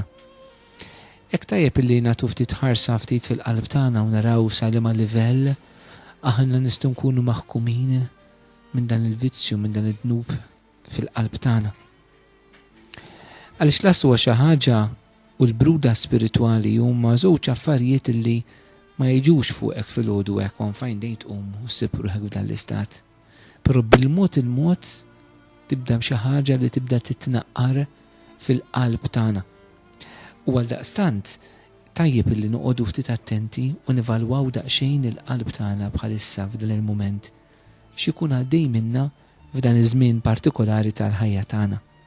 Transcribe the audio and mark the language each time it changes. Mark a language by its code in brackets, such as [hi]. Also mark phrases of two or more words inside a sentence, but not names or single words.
[mt] Hekk tajjeb illi nagħtu ftit ħarsa ftit fil-qalb tagħna u naraw sa liema livell aħna nistgħu nkunu maħkumin minn dan il-vizzju, minn dan id-dnub fil-qalb tagħna. Għaliex l-as huwa xi ħaġa u l-bruda spiritwali huma żewġ affarijiet illi ma jiġux fuqek fil-għodu hekk [en] one fine day [mt] tqum u ssib ruħek f'dan l-istat. Però bil-mod il-mod tibda b'xi ħaġa li tibda titnaqqar fil-qalb tagħna. U għaldaqstant tajjeb illi noqogħdu ftit attenti u nivalwaw daqsxejn il-qalb tagħna bħalissa f'dan il-mument x'ikun għaddej minna f'dan iż-żmien partikolari tal-ħajja tagħna.